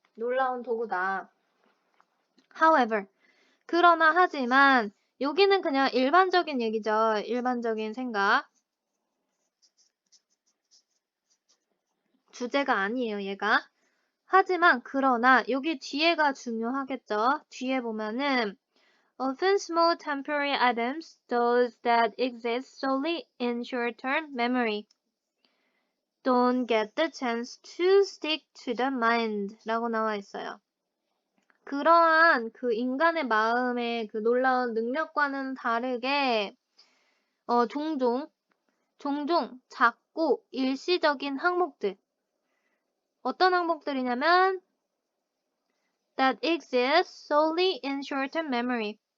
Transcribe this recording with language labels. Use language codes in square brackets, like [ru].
[ko] 놀라운 도구다. However, 그러나 하지만 여기는 그냥 일반적인 얘기죠. 일반적인 생각. 주제가 아니에요, 얘가. 하지만 그러나 여기 뒤에가 중요하겠죠. 뒤에 보면은 [en] Often small temporary items, those that exist solely in short-term memory, don't get the chance to stick to the mind [ko] 라고 나와 있어요. 그러한 그 인간의 마음의 그 놀라운 능력과는 다르게 종종 작고 일시적인 항목들. 어떤 항목들이냐면 [en] that exist solely in short-term memory.